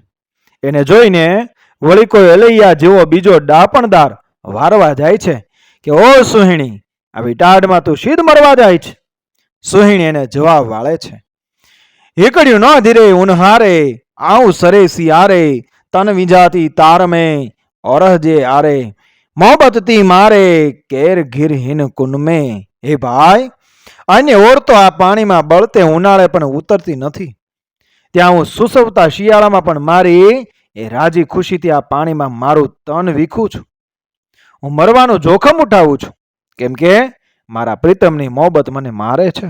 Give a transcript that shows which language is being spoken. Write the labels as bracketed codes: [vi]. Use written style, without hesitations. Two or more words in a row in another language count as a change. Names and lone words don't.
[gu] એને જોઈને વળી કોઈ અલૈયા જેવો બીજો ડાપણદાર વારવા જાય છે કે ઓ સુહિણી, આવી ટાઢમાં તું શીદ મરવા જાય છે. સુહિણી એને જવાબ વાળે છે, [sd] एकड्युं न धीरे उनहारे, आवुं सरे सियारे, तन विजाती तार में औरह आरे, मोहब्बती मारे केर घिर हिन कुन में. [gu] હે ભાઈ, અન્ય ઓરતો આ પાણીમાં બળતે ઉનાળે પણ ઉતરતી નથી. ત્યાં હું સુસવતા શિયાળામાં પણ મારી એ રાજી ખુશીથી આ પાણીમાં મારું તન વીખું છું. હું મરવાનું જોખમ ઉઠાવું છું, કેમ કે મારા પ્રીતમની મોહબ્બત મને મારે છે.